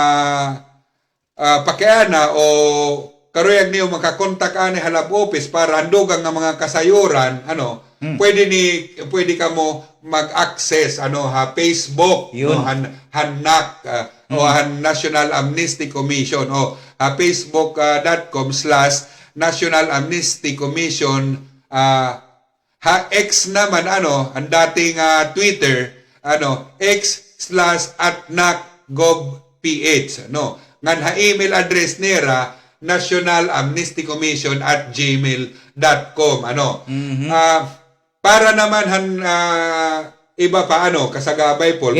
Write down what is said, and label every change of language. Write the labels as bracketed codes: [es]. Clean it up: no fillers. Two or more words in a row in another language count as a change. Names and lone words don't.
[war] pakiana o karuyag niyo makakontak ani halab office para handugang nga mga kasayuran pwede ka mo mag-access ha Facebook Yun. NAC o han National Amnesty Commission o facebook.com/National Amnesty Commission ha X naman ang dating Twitter x/@nac.gov.ph ngan ha email address nera National Amnesty Commission @gmail.com para naman iba pa kasagabay Paul